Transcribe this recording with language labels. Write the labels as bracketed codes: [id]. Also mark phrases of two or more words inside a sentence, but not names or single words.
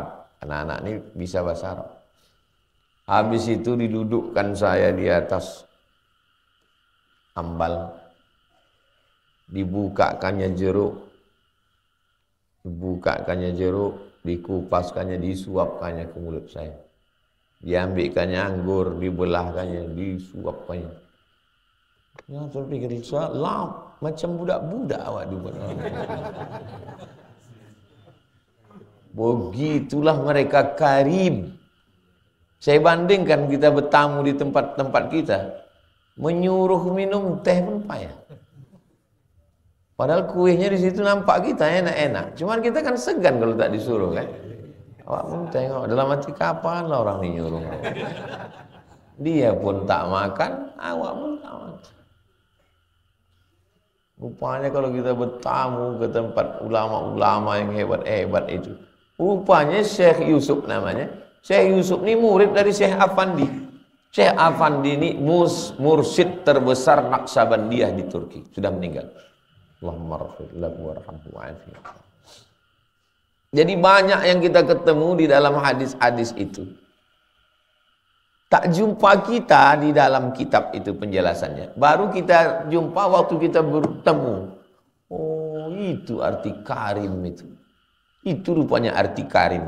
[id] Anak-anak ini bisa bahasa Arab. Habis itu didudukkan saya di atas ambal, dibukakannya jeruk, dikupaskannya, disuapkannya ke mulut saya. Diambilkannya anggur, dibelahkannya, disuapkannya. [ms] Ya, saya pikir, salam, macam budak-budak awak dibuat. Begitulah mereka karim. Saya bandingkan kita bertamu di tempat-tempat kita, menyuruh minum teh pun payah. Padahal kuihnya di situ nampak kita enak-enak. Cuman kita kan segan kalau tak disuruh kan. Awak pun tengok dalam hati kapan lah orang ini nyuruh. Dia pun tak makan, awak pun tak makan. [id] Rupanya kalau kita bertamu ke tempat ulama-ulama yang hebat-hebat itu, rupanya Syekh Yusuf namanya. Syekh Yusuf ini murid dari Syekh Afandi. Syekh Afandi ini mursyid terbesar Naqsabandiyah di Turki, sudah meninggal. [ar] Allahumma raghfir lahu warhamhu wa'afihi. [id] Jadi banyak yang kita ketemu di dalam hadis-hadis itu. [ms] Tak jumpa kita di dalam kitab itu penjelasannya. Baru kita jumpa waktu kita bertemu. [id] Oh, itu arti karim itu. Itu rupanya arti karim.